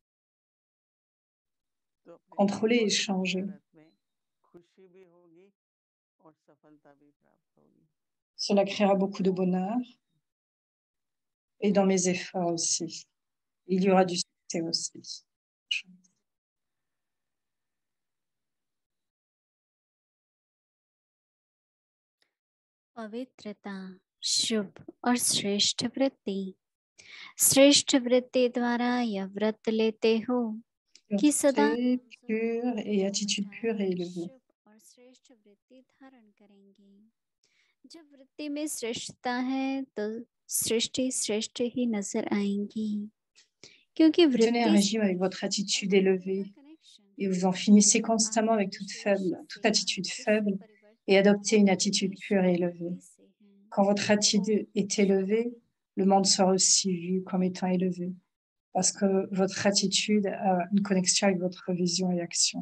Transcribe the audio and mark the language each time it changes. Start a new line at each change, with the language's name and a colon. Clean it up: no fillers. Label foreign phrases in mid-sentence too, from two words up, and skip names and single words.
French: Contrôler et changer. Cela créera beaucoup de bonheur et dans mes efforts aussi. Il y aura du succès aussi.
Hindi: पवित्रता, शुभ और श्रेष्ठ वृत्ति। श्रेष्ठ वृत्ति द्वारा यह व्रत लेते हो कि सदा
French: pure et attitude pure et élevée.
Hindi: और श्रेष्ठ वृत्ति धारण करेंगे। जब वृत्ति में श्रेष्ठता है तो सृष्टि श्रेष्ठ ही नजर आएंगी, क्योंकि
French: Tenez un régime avec votre attitude élevée et vous en finissez constamment avec toute attitude faible et adoptez une attitude pure et élevée. Quand votre attitude est élevée, le monde sera aussi vu comme étant élevé parce que votre attitude a une connexion avec votre vision et action.